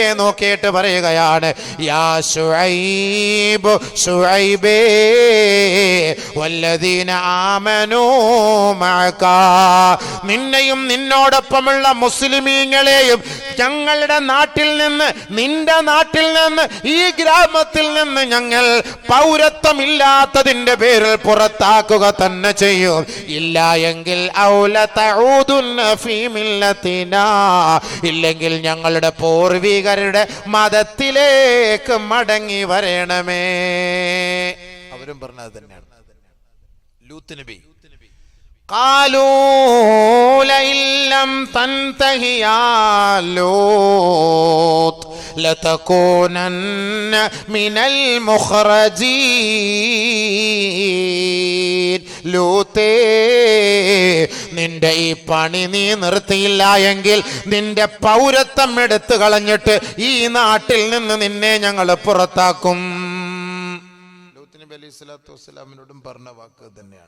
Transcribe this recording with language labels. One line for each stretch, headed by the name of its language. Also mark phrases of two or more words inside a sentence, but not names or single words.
Malayalam: നോക്കിയിട്ട് പറയുകയാണ്,
Arabic: يا شعيب,
Malayalam: ശുഐബേ
Arabic: والذين آمنوا معك,
Malayalam: നിന്നെയും നിന്നോടൊപ്പമുള്ള മുസ്ലിമീങ്ങളെയും ഞങ്ങളുടെ നാട്ടിൽ നിന്ന്, നിന്റെ നാട്ടിൽ നിന്ന്, ഈ ഗ്രാമത്തിൽ നിന്ന് ഞങ്ങൾ പൗരത്വമില്ലാത്തതിന്റെ പേരിൽ പുറത്താക്കുക തന്നെ ചെയ്യും. ഇല്ല എങ്കിൽ ഇല്ലെങ്കിൽ ഞങ്ങളുടെ പൂർവികരുടെ മതത്തിലേക്ക് മടങ്ങി വരണമേ. അവരും പറഞ്ഞത് തന്നെയാണ്. ലൂത്ത് നബി
Arabic: قالوا لئن لم تنته يا لوط لتكونن من المخرجين.
Malayalam: ലൂത്തേ, നിന്റെ ഈ പണി നീ നിർത്തിയില്ല എങ്കിൽ നിന്റെ പൗരത്വം എടുത്തു കളഞ്ഞിട്ട് ഈ നാട്ടിൽ നിന്ന് നിന്നെ ഞങ്ങൾ പുറത്താക്കും. ലൂത്ത് നബി
Arabic: عليه الصلاة والسلام
Malayalam: പറഞ്ഞ വാക്ക് തന്നെയാണ്.